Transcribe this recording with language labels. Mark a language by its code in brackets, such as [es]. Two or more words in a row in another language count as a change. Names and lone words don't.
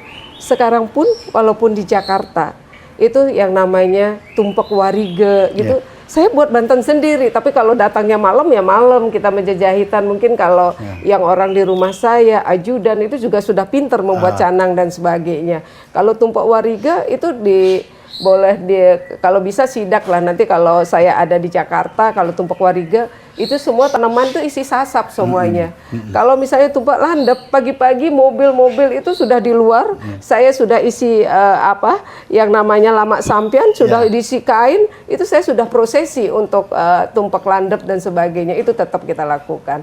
[id] Sekarang pun walaupun di Jakarta, itu yang namanya tumpek warige gitu. Saya buat Banten sendiri, tapi kalau datangnya malam ya malam kita menjajahitan. Mungkin kalau yang orang di rumah saya, ajudan itu juga sudah pinter membuat canang dan sebagainya. Kalau tumpek wariga itu kalau bisa sidak lah nanti kalau saya ada di Jakarta, kalau tumpek wariga itu semua tanaman itu isi sasap semuanya. Kalau misalnya tumpek landep pagi-pagi mobil-mobil itu sudah di luar, saya sudah isi yang namanya [ban] lamak sampian [id] sudah diisi kain, itu saya sudah prosesi untuk tumpek landep dan sebagainya, itu tetap kita lakukan.